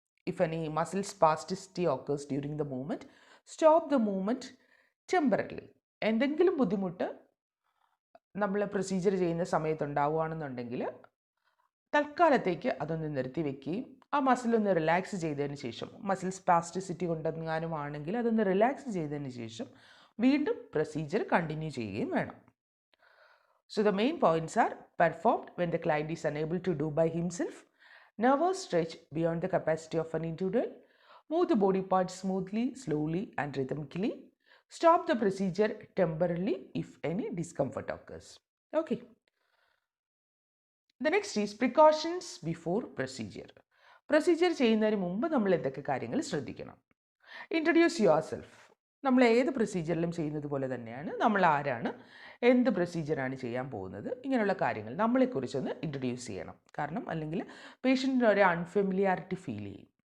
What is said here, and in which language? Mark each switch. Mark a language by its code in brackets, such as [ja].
[en] If any muscle spasticity occurs during the movement, stop the movement temporarily. [ml] എന്തെങ്കിലും ബുദ്ധിമുട്ട് നമ്മൾ procedure ചെയ്യുന്ന സമയത്ത് ഉണ്ടാവുകയാണെന്നുണ്ടെങ്കിൽ തൽക്കാലത്തേക്ക് അതൊന്ന് നിർത്തി വെക്കുകയും ആ മസിലൊന്ന് റിലാക്സ് ചെയ്തതിന് ശേഷം, മസിൽ സ്പാസ്റ്റിസിറ്റി കൊണ്ടെങ്ങാനും ആണെങ്കിൽ അതൊന്ന് റിലാക്സ് ചെയ്തതിന് ശേഷം വീണ്ടും പ്രൊസീജിയർ കണ്ടിന്യൂ ചെയ്യുകയും വേണം. [en] So the main points are performed when the client is unable to do by himself, never stretch beyond the capacity of an individual, move the body parts smoothly, slowly and rhythmically, stop the procedure temporarily if any discomfort occurs. Okay. The next is precautions before procedure. [ml] Procedure ചെയ്യുന്നതിന് മുമ്പ് നമ്മൾ എന്തൊക്കെ കാര്യങ്ങൾ ശ്രദ്ധിക്കണം? [en] Introduce yourself. [ml] നമ്മൾ ഏത് പ്രൊസീജിയറിലും ചെയ്യുന്നത് പോലെ തന്നെയാണ്, നമ്മൾ ആരാണ്, എന്ത് പ്രൊസീജിയറാണ് ചെയ്യാൻ പോകുന്നത്, ഇങ്ങനെയുള്ള കാര്യങ്ങൾ നമ്മളെക്കുറിച്ചൊന്ന് ഇൻട്രൊഡ്യൂസ് ചെയ്യണം. കാരണം അല്ലെങ്കിൽ പേഷ്യൻറ്റിന് ഒരു അൺഫെമിലിയാരിറ്റി ഫീൽ ചെയ്യും.